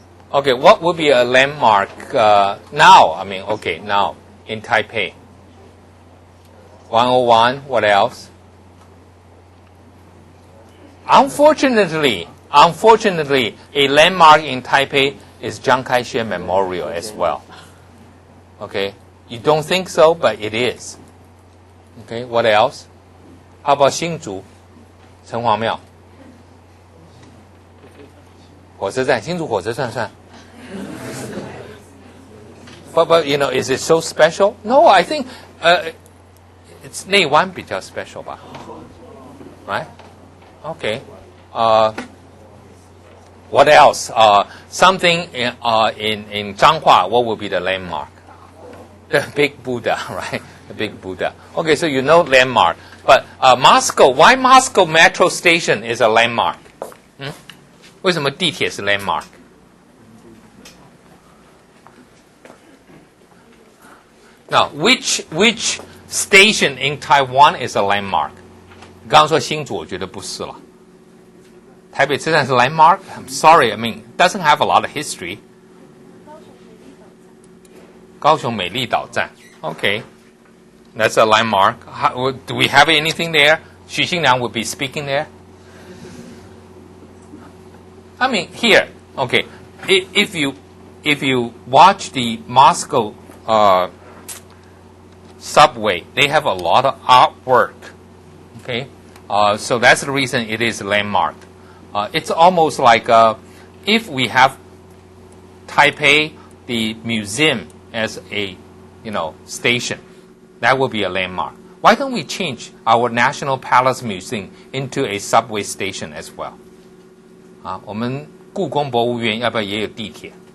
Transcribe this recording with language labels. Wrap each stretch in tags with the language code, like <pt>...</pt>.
<en>Okay, what would be a landmark now? Now in Taipei? 101. What else? Unfortunately, a landmark in Taipei is Chiang Kai-shek Memorial as well. Okay, you don't think so, but it is. Okay, what else? How about 新竹城隍庙？</en> <zh>火车站，新竹火车站算？</zh> <en>But you know, is it so special? No, I think it's 内湾比较 special 吧 right? Okay. What else? Something in Zhanghua, what would be the landmark? The big Buddha, right? The big Buddha. Okay, so you know landmark. But Moscow, why Moscow metro station is a landmark?</en> <zh>为什么地铁是 landmark?</zh> <en>Now, which station in Taiwan is a landmark?</en> <zh>刚刚说新竹，我觉得不是了。台北车站是 landmark?</zh> <en>I'm sorry, I mean, it doesn't have a lot of history. 高雄美丽岛站 Okay, that's a landmark. Do we have anything there? 许信良 would be speaking there. I mean, here, okay, if you watch the Moscow subway, they have a lot of artwork. Okay, so that's the reason it is a landmark. It's almost like if we have Taipei, the museum as a station, that will be a landmark. Why don't we change our National Palace Museum into a subway station as well?</en> <zh>我们故宫博物院要不要也有地铁？</zh>